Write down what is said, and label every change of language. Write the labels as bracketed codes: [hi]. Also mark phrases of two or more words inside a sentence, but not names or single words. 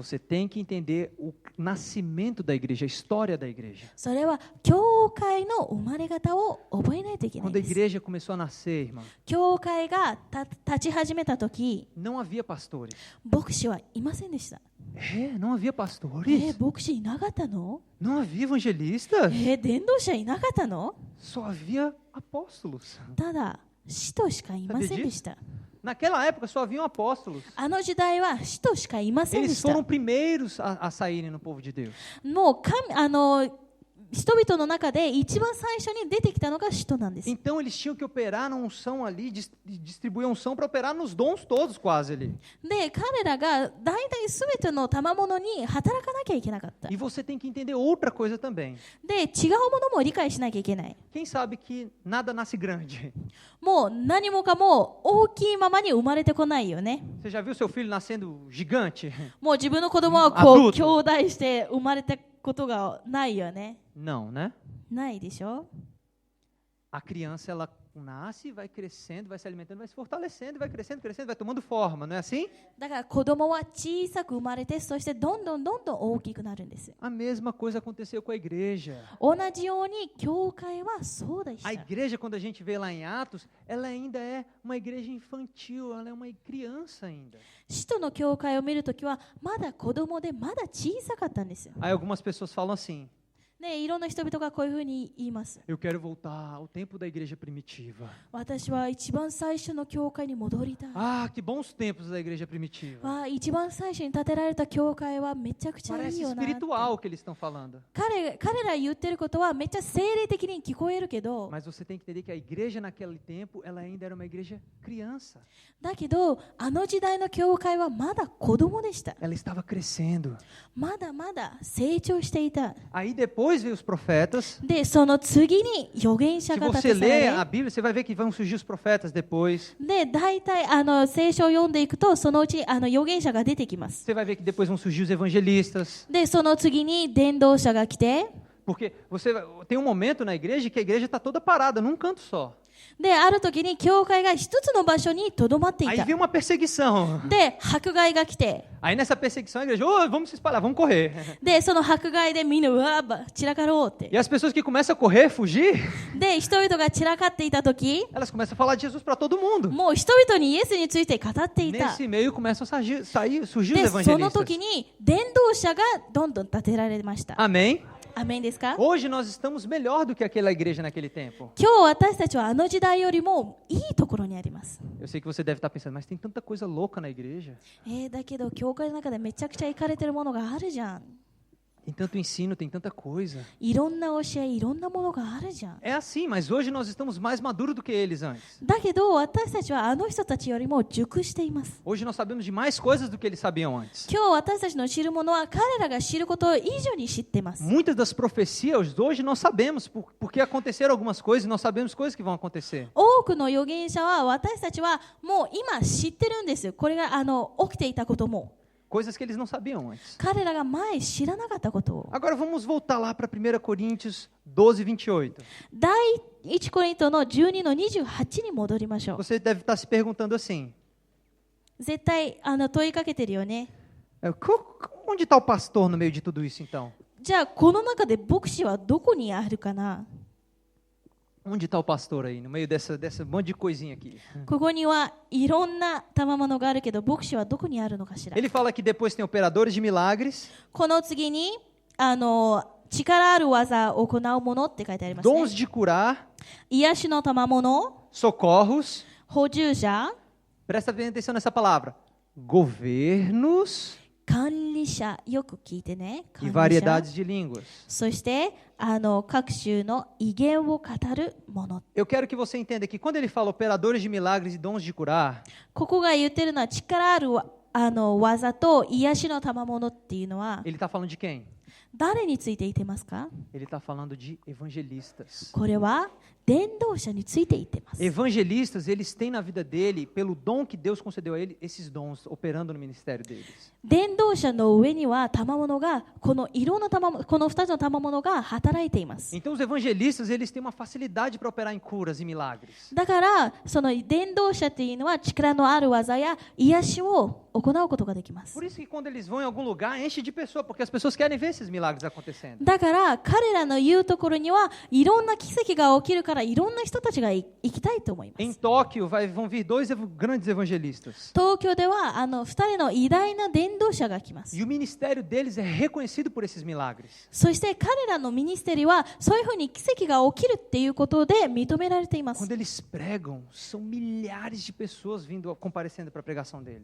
[pt] Você tem que entender o nascimento da igreja, a história da igreja. [ja] それは教会の生まれ方を覚えないといけない [pt] Quando a [ja] です。 [pt] igreja começou a nascer, irmã, [ja] 教会が立ち始めたとき、 [pt] não havia pastores. [ja] 牧師はいませんでした。 [pt] Não havia pastores? [ja] 牧師いなかったの？ [pt] Não havia evangelistas? [ja] 伝道者いなかったの？ [pt] Só havia apóstolos. [ja] ただ使徒しかいませんでした。 [pt] Naquela época só haviam apóstolos. [ja] あの時代は使徒しかいませんで [pt] Eles [ja] した。 [pt] foram primeiros a saírem no povo de Deus. [ja] もう人々の中で一番最初に出てきたのが使徒なんです。 [pt] Então eles tinham que operar na unção ali, distribuir a unção para operar nos dons todos quase ali. [ja] で、彼らが大体すべての賜物に働かなきゃいけなかった。 [pt] E você tem que entender outra coisa também. [ja] で、違うものも理解しなきゃいけない。 [pt] Quem sabe que nada nasce grande? [ja] もう何もかも大きいままに生まれてこないよね。 [pt] Você já viu seu filho nascendo gigante? [ja] もう自分の子供はアドルト兄弟して生まれたことがないよね。 [pt] Não, né? [ja] ないでしょ？ [pt] A criança ela nasce, vai crescendo, vai se alimentando, vai se fortalecendo, vai crescendo, crescendo, vai tomando forma, não é assim? [ja] だから子供は小さく生まれて、そしてどんどん大きくなるんです。 [pt] A mesma coisa aconteceu com a igreja. [ja] 同じように教会はそうでし [pt] A [ja] た。 [pt] igreja, quando a gente vê lá em Atos, ela ainda é uma igreja infantil, ela é uma criança ainda. [ja] 使徒の教会を見るときはまだ子供でまだ小さかったんですよ。 [pt] Aí algumas pessoas falam assim, [ja] ね、いろんな人々がこういうふうに言います。 [pt] eu quero voltar ao tempo da igreja primitiva. [ja] 私は一番最初の教会に戻りたい。 [pt] Ah, que bons tempos da igreja primitiva. [ja] わあ、一番最初に建てられた教会はめちゃくちゃい [pt] Parece [ja] いよなって。 [pt] espiritual o que eles estão falando. [ja] 彼ら言ってることはめっちゃ精霊的に聞こえるけど、 [pt] Mas você tem que entender que a igreja naquele tempo, ela ainda era uma igreja criança. [ja] だけどあの時代の教会はまだ子供でした。 [pt] Ela estava crescendo. [ja] まだまだ成長していた。 [pt] Aí depois veio os profetas. [ja] で、その次に預言者 [pt] Se [ja] が立 [pt] você [ja] てさ [pt] lê [ja] れ [pt] a Bíblia, você vai ver que vão surgir os profetas depois. [ja] で、大体聖書を読んでいくと、そのうち預言者が出てきます。 [pt] Você vai ver que depois vão surgir os evangelistas. [ja] で、その次に伝道者が来て、 [pt] Porque tem um momento na igreja que a igreja está toda parada, num canto só. [ja] で、ある時に教会が一つの場所にとどまってい [pt] Aí [ja] た。 [pt] vem uma perseguição. [ja] で、迫害が来て、 [pt] Aí nessa perseguição a igreja, oh, vamos se espalhar, vamos correr. [ja] で、その迫害でみんな、うわー、散らかろうって。 [pt] E as pessoas que começam a correr, fugir, [ja] で、人々が散らかっていた時、 [pt] elas começam a falar de Jesus para todo mundo. [ja] もう人々にイエスについて語っていた。 [pt] Nesse meio começam a surgir os [ja] で、その [pt] evangelistas. [ja] 時に伝道者がどんどん立てられました。 [pt] Amém? [ja] アメンですか？ [pt] Hoje nós estamos melhor do que aquela igreja naquele tempo. [ja] 今日私たちはあの時代よりもいいところにあります。 [pt] Eu sei que você deve estar pensando, mas tem tanta coisa louca na igreja. [ja] だけど教会の中でめちゃくちゃイかれてるものがあるじゃん。 [pt] Tem tanto ensino, tem tanta coisa. [ja] いろんな教え、いろんなものがあるじゃん。 [pt] É assim, mas hoje nós estamos mais maduros do que eles antes. [ja] だけど私たちはあの人たちよりも熟しています。 [pt] Hoje nós sabemos de mais coisas do que eles sabiam antes. [ja] 今日私たちの知るものは彼らが知ること以上に知っています。 [pt] Muitas das profecias hoje nós sabemos porque aconteceram algumas coisas e nós sabemos coisas que vão acontecer. [ja] 多くの預言者は私たちはもう今知ってるんですよ。これが起きていたことも。 [pt] Coisas que eles não sabiam antes. [ja] 彼らが前知らなかったことを。 [pt] Agora vamos voltar lá para 1 Coríntios 12, 28. [ja] 第1コリントの12の28に戻りましょう。 [pt] Você deve estar se perguntando assim, [ja] 絶対問いかけてるよね。 [pt] onde está o pastor no meio de tudo isso então? [ja] じゃあこの中で牧師はどこにあるかな？ [pt] Onde está o pastor aí, no meio dessa monte de coisinha aqui? [ja] ここにはいろんな賜物があるけど、牧師はどこにあるのかしら。 [pt] Ele fala que depois tem operadores de milagres, [ja] この次に力ある技を行うものって書いてありますね。 [pt] dons de curar, [ja] 癒しの賜物、 [pt] socorros, [ja] 補充者、 [pt] Presta bem atenção nessa palavra. Governos [ja] 管理者、よく聞いてね。 [pt] e [ja] 管理者 [pt] variedades de línguas. [ja] そして各種の威厳を語るもの。 [pt] Eu quero que você entenda que quando ele fala operadores de milagres e dons de curar, [ja] ここが言ってるのは力ある技と癒しの賜物っていうのは [pt] ele está falando de quem? [ja] 誰について言ってますか？ [pt] Ele está falando de evangelistas. [ja] これは伝道者について言ってます。 [pt] Evangelistas, eles têm na vida dele, pelo dom que Deus concedeu a ele, esses dons operando no ministério deles. [ja] 伝道者の上には賜物がこのいろんなこの2つの賜物が働いています。 [pt] Então os evangelistas, eles têm uma facilidade para operar em curas e milagres. [ja] だからその伝道者っていうのは力のある技や癒しを行うことができます。 [pt] Por isso que quando eles vão em algum lugar, enche de pessoa, porque as pessoas querem ver esses milagres acontecendo. [ja] だから彼らの言うところにはいろんな奇跡が起きるからいろんな人たちが行きたいと思いま [pt] Em [ja] す。 [pt] Tóquio vão vir dois grandes evangelistas. [ja] 東京では2人の偉大な伝道者が来ます。 [pt] E o ministério deles é reconhecido por esses milagres. [ja] そして彼らのミニステリはそういうふうに奇跡が起きるっていうことで認められています。 [pt] Quando eles pregam, são milhares de pessoas vindo comparecendo para a pregação deles.